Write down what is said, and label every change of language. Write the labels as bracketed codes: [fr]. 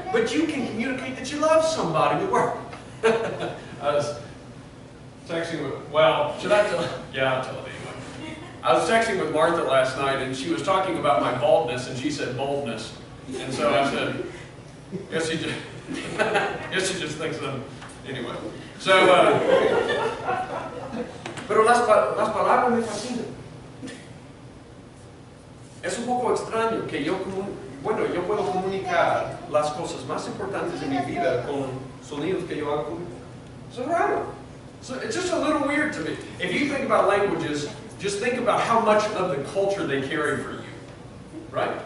[en] But you can communicate that you love somebody with words. I was texting with, well, should I tell? Yeah, I'll tell it anyway. I was texting with Martha last night and she was talking about my baldness and she said boldness. And so I said, guess she just thinks that. Anyway. [es] So, pero las palabras me fascinan. Es un poco extraño que yo puedo comunicar las cosas más importantes de mi vida con sonidos que yo hago conmigo. Eso es raro. [en] So it's just a little weird to me. If you think about languages, just think about how much of the culture they carry for you. Right?